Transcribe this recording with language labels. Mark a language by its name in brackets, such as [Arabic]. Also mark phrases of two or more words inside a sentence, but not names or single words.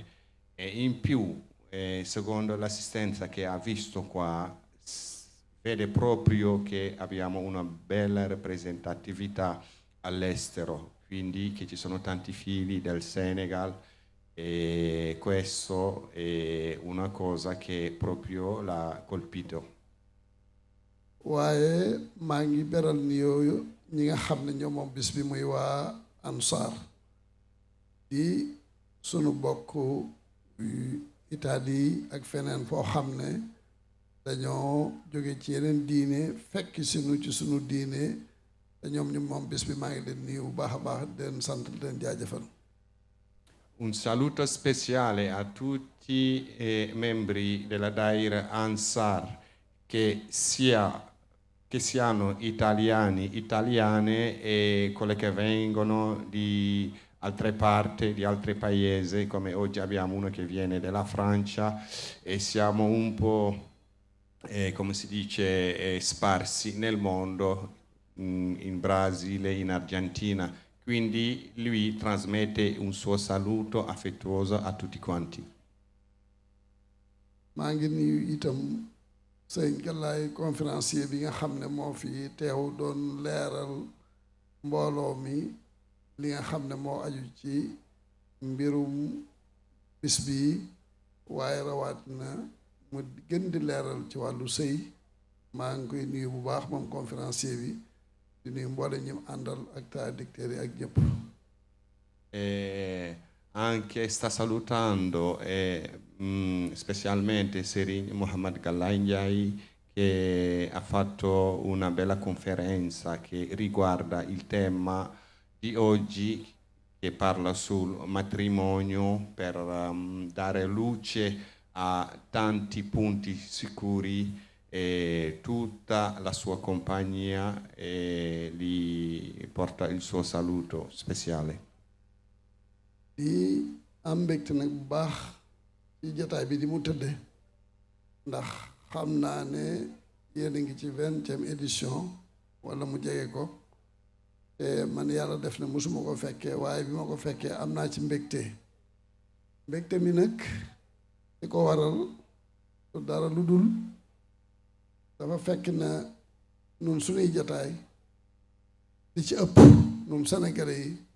[Italian] E in più, secondo l'assistenza che ha visto qua, vede proprio che abbiamo una bella rappresentatività all'estero, quindi che ci sono tanti figli del Senegal, e questo è una cosa che proprio l'ha colpito. [Wolof] waaye maa ngi beral ni yooyu ñi nga xam ne ñoom moom bis bi muy waa Ansaar di sunu bokk Italie ak feneen foo xam ne dañoo jóge ci yeneen diine fekk sinu ci sunu diine te ñoom ñu moom bis bi maa ngi leen nuyu bu baax a baax di leen sant di leen jaajëfal. [Italian] Un saluto speciale a tutti i membri della Daira Ansar, che siano italiani, italiane, e quelle che vengono di altre parti, di altri paesi, come oggi abbiamo uno che viene dalla Francia, e siamo un po', come si dice, sparsi nel mondo, in Brasile, in Argentina. Quindi lui trasmette un suo saluto affettuoso a tutti quanti. [Wolof] maa ngi nuyu itam sëñ Galaay conférencier bi nga xam ne moo fi teew doon leeral mbooloo mi li nga xam ne moo aju ci mbirum bis bi waaye rawaat na mu gën di leeral ci wàllu sëy. maa ngi koy nuyu bu baax moom conférencier bi di nuyu mboole ñi àndal ak traducteurs yi ak ñëpp. [Italian] Anche sta salutando specialmente Serin Mohamed Galaay Ndiaye, che ha fatto una bella conferenza che riguarda il tema di oggi, che parla sul matrimonio per dare luce a tanti punti sicuri, e tutta la sua compagnia gli porta il suo saluto speciale. [Wolof] di am mbégte nag bu baax ci jataay bi di mu tëdde ndax xam naa ne yéen a ngi ci 20e édition wala mu jege ko te man yàlla def na mosuma ko fekkee waaye bi ma ko fekkee am naa ci mbégte mi nag di ko waral du dara lu dul dafa fekk na nun suñuy jataay li ci ëpp nun Sénégalais